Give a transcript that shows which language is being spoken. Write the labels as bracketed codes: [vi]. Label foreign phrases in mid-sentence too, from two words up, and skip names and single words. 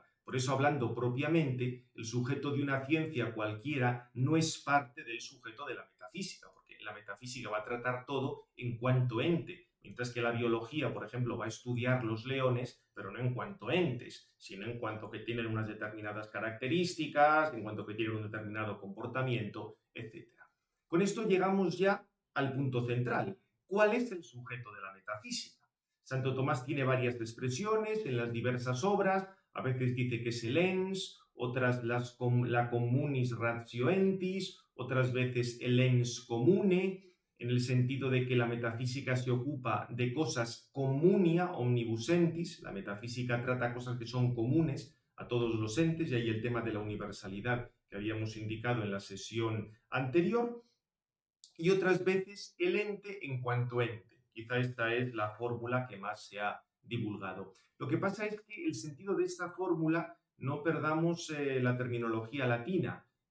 [es] Por eso, hablando propiamente, el sujeto de una ciencia cualquiera no es parte del sujeto de la metafísica, porque la metafísica va a tratar todo en cuanto ente, mientras que la biología, por ejemplo, va a estudiar los leones, pero no en cuanto entes, sino en cuanto que tienen unas determinadas características, en cuanto que tienen un determinado comportamiento, etc. Con esto llegamos ya al punto central. ¿Cuál es el sujeto de la metafísica? Santo Tomás tiene varias expresiones en las diversas obras, a veces dice que es el ens, otras la [la] communis ratio entis, [es] otras veces el [la] ens comune, [es] en el sentido de que la metafísica se ocupa de cosas [la] communia omnibus entis, [es] la metafísica trata cosas que son comunes a todos los entes, y ahí el tema de la universalidad que habíamos indicado en la sesión anterior, y otras veces el ente en cuanto ente. Quizá esta es la fórmula que más se ha divulgado. Lo que pasa es que el sentido de esta fórmula, no perdamos la terminología latina.